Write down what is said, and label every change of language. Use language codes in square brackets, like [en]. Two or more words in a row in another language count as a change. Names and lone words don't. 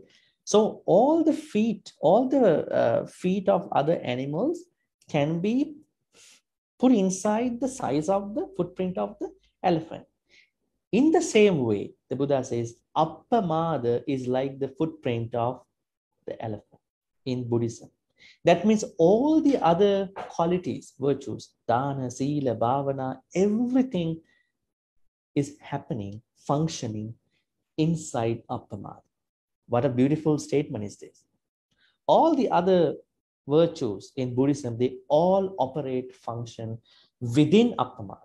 [en] So all the feet of other animals can be put inside the size of the footprint of the elephant. In the same way, the Buddha says, appamada is like the footprint of the elephant in Buddhism. That means all the other qualities, virtues, [pi] dana, sila, bhavana, [en] everything is happening, functioning inside appamada. What a beautiful statement is this. All the other virtues in Buddhism, they all operate, function within appamada.